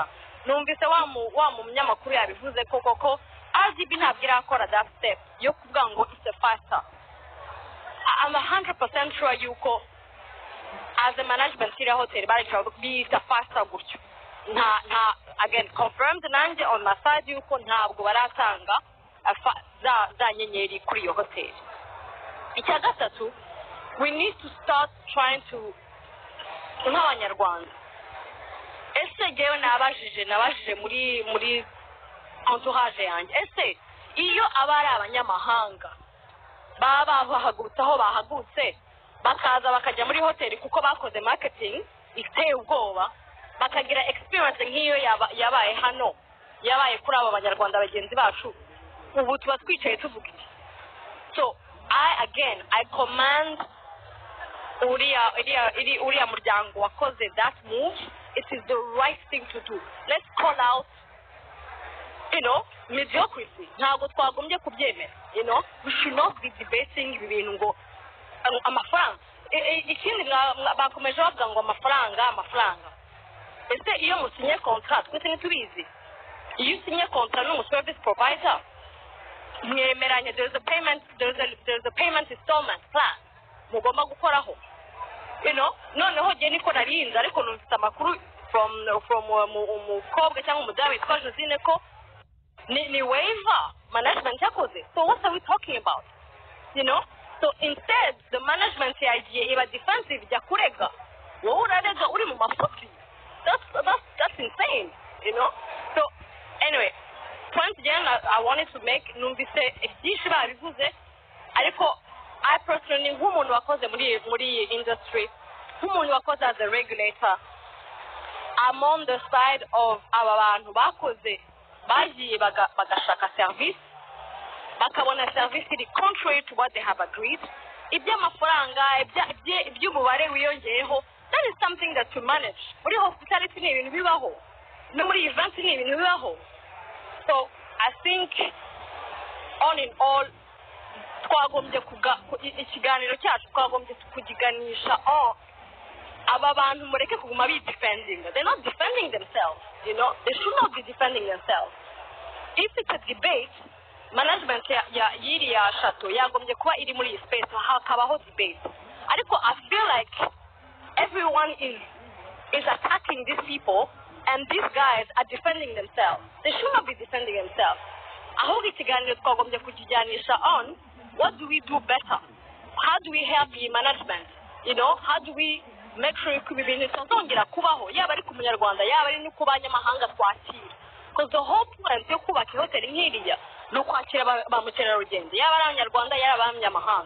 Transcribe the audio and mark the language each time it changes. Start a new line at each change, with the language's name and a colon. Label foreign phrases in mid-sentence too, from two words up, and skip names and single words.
Kinyarwanda: Numvise wa munyamakuru yabivuze koko RDB ntabwo irakora
English: that step
Kinyarwanda: yo kuvuga ngo
English: it's a 5-star. I'm 100% sure
Kinyarwanda: yuko
English: as a management
Kinyarwanda: iri hotel bari bita 5-star gutyo nta
English: again confirmed
Kinyarwanda: nanjye
English: on my side
Kinyarwanda: yuko ntabwo baratanga za nyenyeri kuri iyo hotel. Icya gatatu,
English: we need to start trying to
Kinyarwanda: nk'abanyarwanda ese ngewe nabajije muri entourage yanjye ese iyo abari abanyamahanga baba bahagurutse aho bahagurutse bakaza bakajya muri hoteli kuko bakoze marketing iteye ubwoba bakagira experience nk'iyo yabaye hano yabaye kuri abo banyarwanda bagenzi bacu ubu tuba twicaye tuvuga iki.
English: So I command
Kinyarwanda: uriya muryango wakoze
English: that move. It is the right thing to do. Let's call out, you know, mediocrity.
Kinyarwanda: Ntabwo twagombye kubyemera,
English: you know. We should not be debating
Kinyarwanda: ibintu ngo amafaranga. Ikindi bakomeje bavuga ngo amafaranga. Ese iyo musinye contract twese ntitubizi. Iyo usinye contract n'umu
English: service provider
Kinyarwanda: mwemeranye
English: there's a payment installment plan
Kinyarwanda: mugomba gukoraho.
English: You know,
Kinyarwanda: noneho je niko narinze ariko numvise amakuru from umukobwa cyangwa umudamu witwa Josine ko ni
English: waiver management
Kinyarwanda: yakoze.
English: So what are we talking about? You know, so instead the management
Kinyarwanda: yagiye iba defensive jya kurega wowe urarega uri mu mafuti.
English: That's insane, you know. So anyway, point again I wanted to make
Kinyarwanda: numvise ibyinshi babivuze ariko
English: I personally
Kinyarwanda: nk'umuntu wakoze muri industry nk'umuntu wakoze
English: as a regulator I'm on the side of
Kinyarwanda: aba bantu bakoze bagiye bagashaka service bakabona service iri
English: contrary to what they have agreed
Kinyarwanda: iby'amafaranga iby'umubare wiyongeyeho.
English: That is something that you manage.
Kinyarwanda: Muri hospitality ni ibintu bibaho no muri event ni ibintu bibaho.
English: So I think all in all
Kinyarwanda: twagombye ikiganiro cyacu twagombye kugiganisha aba bantu mureke kuguma bi defending.
English: They're not defending themselves, you know. They should not be defending themselves. If it's a debate,
Kinyarwanda: management ya Chateau yagombye kuba iri muri space hakabaho debate.
English: Ariko I feel like everyone is attacking these people and these guys are defending themselves. They should not be defending themselves.
Kinyarwanda: Ahubwo ikiganiro twagombye kukiganisha
English: on what do we do better? How do we help the management? You know, how do we make sure
Kinyarwanda: ko ibintu bitazongera kubaho yaba ari ku munyarwanda yaba ari no ku banyamahanga twakira?
English: Because the whole point
Kinyarwanda: yo kubaka hoteli nk'iriya no kwakira ba mukerarugendo yaba ari abanyarwanda yaba abanyamahanga.